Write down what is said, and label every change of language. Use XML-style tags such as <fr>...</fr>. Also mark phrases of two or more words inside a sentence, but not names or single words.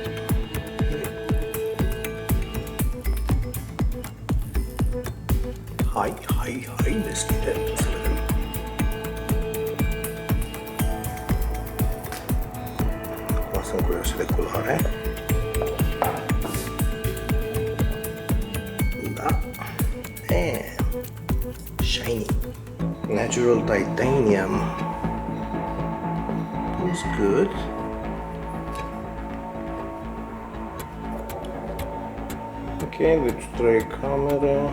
<ro>Hai, deschide. Acum sunt curios de culoare. Da.</ro> <en>Shiny. Natural titanium. Looks good. Okay, with tray camera.</en>